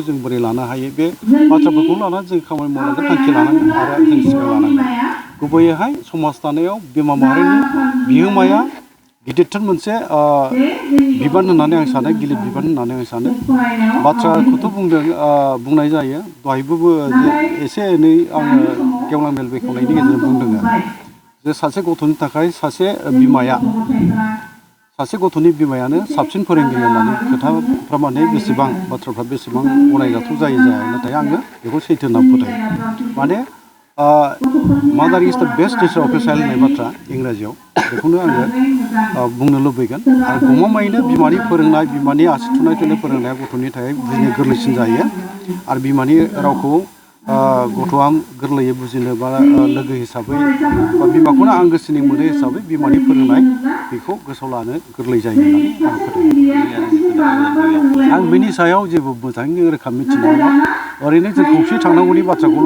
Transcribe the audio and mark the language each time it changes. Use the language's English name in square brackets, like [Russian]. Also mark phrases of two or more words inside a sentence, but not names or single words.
[Bodo] जों बोरै लानो हायो बे बाथ्राफोरखौ लानानै जों खामानि मावनांगोन थांखि लानांगोन आरो जों सिगां लानांगोन गुबैयैहाय समाज दानायाव बिमा माहारिनि बिहोमाया गिदिरथार मोनसे बिबान होननानै आं सानो गिलिर बिबान होननानै आं सानो बाथ्राखौथ' बुंनाय जायो दहायबो एसे एनै आङो गेवलां मेल बेखेवनायनि गेजेरजों बुंदों जे सासे गथ'नि थाखाय सासे गथ'नि बिमायानो साबसिन फोरोंगिरि होननानै खोथाफ्रा माने बेसेबां बाथ्राफ्रा बेसेबां गनायजाथाव जाया नाथाय आङो बेखौ सैथो होनना फोथायो माने [English] mother is the best teacher of a child [Bodo] होननाय बाथ्रा इंराजियाव बेखौनो आङो बुंनो लुबैगोन आरो गमामायैनो बिमानि फोरोंनाय बिमानि आसि थुनाय फोरोंनाया गथ'नि थाखाय बुजिनो गोरलैसिन जायो आरो बिमानि रावखौ गथ'आ गोरलैयै बुजिनो बा लोगो हिसाबै बा बिमाखौनो आंगोसिनि मोनो हिसाबै बिमानि फोरोंनाय बेखौ गोसोआव लानो गोरलै जायो होननानै आं फोथायो आं बेनि सायाव जेबो मोजाङै रोखा मिथिनाय नङा ओरैनो जों खौसे थांनांगौनि बाथ्राखौल'